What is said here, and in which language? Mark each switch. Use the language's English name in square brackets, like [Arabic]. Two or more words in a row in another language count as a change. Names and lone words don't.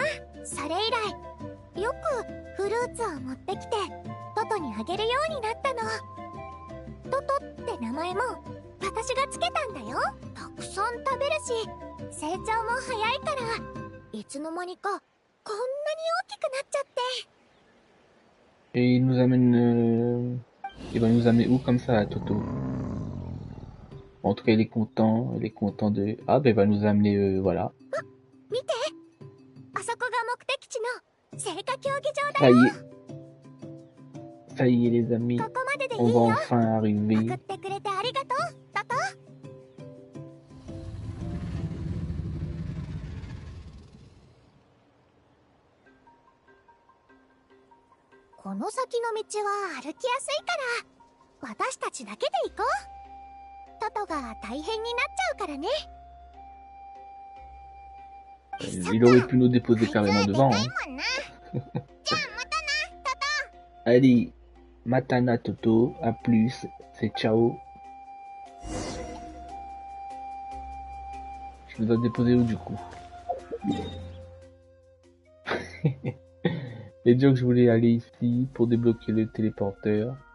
[Japanese] それ以来よくフルーツを持ってきてトトにあげるようになったの。トトって名前も私がつけたんだよ。たくさん食べるし成長も早いからいつの間にかこんなに大きくなっちゃって。 [French] Et il nous amène... Il va nous amener où comme ça, Toto? En tout cas, il est content. Il est content de... Ah, ben il va nous amener... voilà. [Japanese] 見て、あそこが目的地の聖火競技場だ [French] Ça [Japanese] よ。 [French] y est. Ça y est, les amis. [Japanese] ここまででいい [French] On [Japanese] よ。 [French] va enfin [Japanese] 送 [French] arriver. [Japanese] ってくれてありがとう、トト。この先の道は歩きやすいから私たちだけで行こう。トトが大変になっちゃうからね。 [French] Il aurait pu nous déposer carrément devant. Hein. [Japanese] じゃあまたな、トト。 [French] Allez, Matana Toto, à plus, c'est ciao. Je dois déposer où du coup? Et dire que je voulais aller ici pour débloquer le téléporteur.